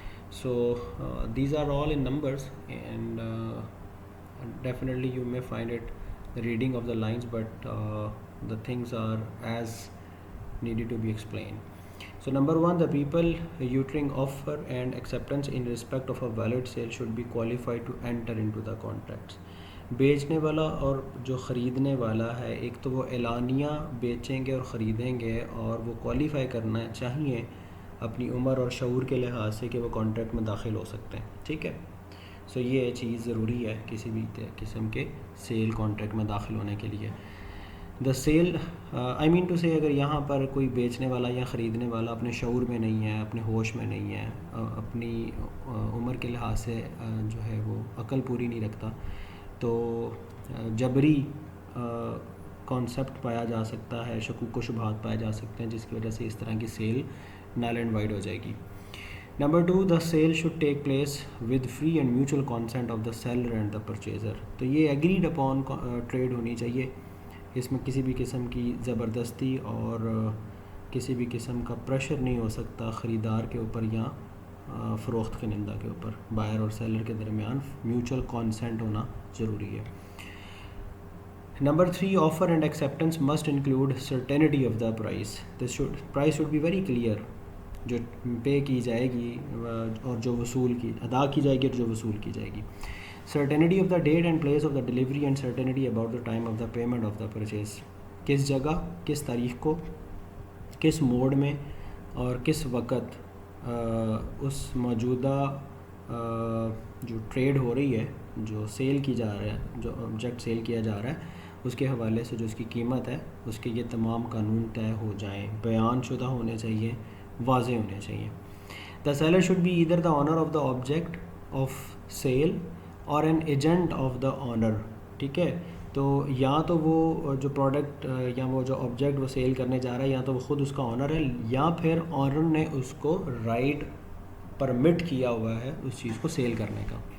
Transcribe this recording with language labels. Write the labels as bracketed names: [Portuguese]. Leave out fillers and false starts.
[English] So these are all in numbers, and definitely you may find it the reading of the lines, but the things are as needed to be explained. So number one, the people uttering offer and acceptance in respect of a valid sale should be qualified to enter into the contracts. [Urdu] بیچنے والا اور جو خریدنے والا ہے، ایک تو وہ اعلانیہ بیچیں گے اور خریدیں گے، اور وہ کوالیفائی کرنا چاہیے اپنی عمر اور شعور کے لحاظ سے کہ وہ کانٹریکٹ میں داخل ہو سکتے ہیں. ٹھیک ہے، سو یہ چیز ضروری ہے کسی بھی قسم کے سیل کانٹریکٹ میں داخل ہونے کے لیے. [English] the sale I mean to say, [Urdu] اگر یہاں پر کوئی بیچنے والا یا خریدنے والا اپنے شعور میں نہیں ہے، اپنے ہوش میں نہیں ہے، اپنی عمر کے لحاظ سے جو ہے وہ عقل پوری نہیں رکھتا، تو جبری کانسیپٹ پایا جا سکتا ہے، شکوک و شبہات پائے جا سکتے ہیں، جس کی وجہ سے اس طرح کی سیل نل اینڈ وائڈ ہو جائے گی. [English] Number two, the sale should take place with free and mutual consent of the seller and the purchaser. [Urdu] تو یہ ایگریڈ اپون ٹریڈ ہونی چاہیے، اس میں کسی بھی قسم کی زبردستی اور کسی بھی قسم کا پریشر نہیں ہو سکتا خریدار کے اوپر یا فروخت کنندہ کے اوپر. بائر اور سیلر کے درمیان میوچل کانسینٹ ہونا ضروری ہے. [English] Number three, offer and acceptance must include certainty of the price. Price should be very clear, [Urdu] جو پے کی جائے گی اور جو ادا کی جائے گی اور جو وصول کی جائے گی. [English] Certainty of the date and place of the delivery and certainty about the time of the payment of the purchase. [Urdu] کس جگہ، کس تاریخ کو، کس موڈ میں اور کس وقت اس موجودہ جو ٹریڈ ہو رہی ہے، جو سیل کی جا رہا ہے، جو آبجیکٹ سیل کیا جا رہا ہے، اس کے حوالے سے جو اس کی قیمت ہے، اس کے یہ تمام قانون طے ہو جائیں، بیان شدہ ہونے چاہیے، واضح ہونے چاہیے. [English] The seller should be either the owner of the object of sale or an agent of the owner. [Urdu] ٹھیک ہے، تو یا تو وہ جو پروڈکٹ یا وہ جو آبجیکٹ وہ سیل کرنے جا رہا ہے، یا تو وہ خود اس کا آنر ہے، یا پھر آنر نے اس کو رائٹ پرمٹ کیا ہوا ہے اس چیز کو سیل کرنے کا.